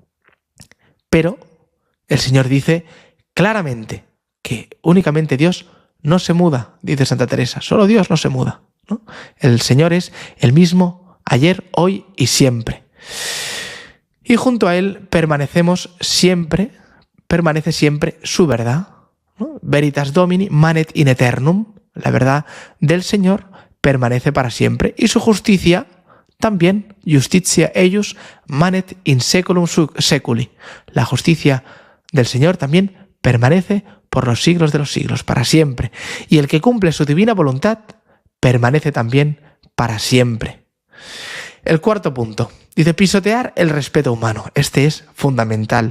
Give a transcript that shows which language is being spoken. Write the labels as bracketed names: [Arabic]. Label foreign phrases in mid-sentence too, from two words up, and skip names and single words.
[Spanish] Pero el Señor dice claramente que únicamente Dios no se muda, dice Santa Teresa. Solo Dios no se muda, ¿no? El Señor es el mismo ayer, hoy y siempre. Y junto a Él permanece siempre su verdad, ¿no? [Latin] Veritas Domini manet in aeternum. [Spanish] La verdad del Señor permanece para siempre y su justicia también [Latin] justitia eius manet in saeculum saeculi. [Spanish] La justicia del Señor también permanece por los siglos de los siglos, para siempre. Y el que cumple su divina voluntad permanece también para siempre. El cuarto punto, dice pisotear el respeto humano. Este es fundamental.